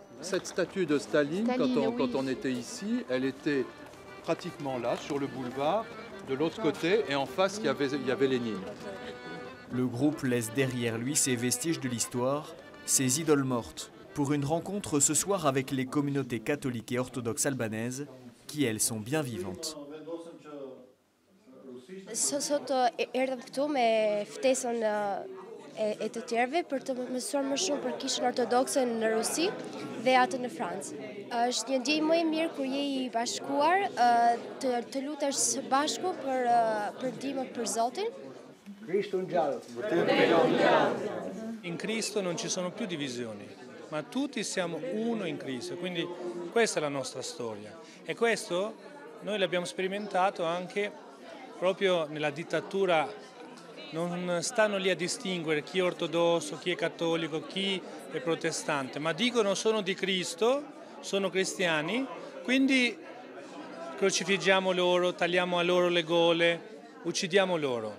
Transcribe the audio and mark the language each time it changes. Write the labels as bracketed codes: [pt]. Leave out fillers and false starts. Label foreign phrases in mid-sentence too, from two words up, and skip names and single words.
[fr] Cette statue de Staline, quand on était ici, elle était pratiquement là, sur le boulevard, de l'autre côté, et en face, il y avait Lénine. Le groupe laisse derrière lui ces vestiges de l'histoire, ces idoles mortes, pour une rencontre ce soir avec les communautés catholiques et orthodoxes albanaises, qui elles sont bien vivantes. [sq] Sot erdhëm këtu me ftesën e të tjerëve për të mësuar më shumë për Kishën Ortodokse në Rusi dhe atë në Francë. Është një ndjenjë më e mirë kur je I bashkuar, të lutesh së bashku për ndihmë për Zotin. Cristo ngjallet. [it] In Cristo non ci sono più divisioni, ma tutti siamo uno in Cristo, quindi questa è la nostra storia. E questo noi l'abbiamo sperimentato anche proprio nella dittatura. Non stanno lì a distinguere chi è ortodosso, chi è cattolico, chi è protestante, ma dicono sono di Cristo, sono cristiani, quindi crocifiggiamo loro, tagliamo a loro le gole, uccidiamo loro.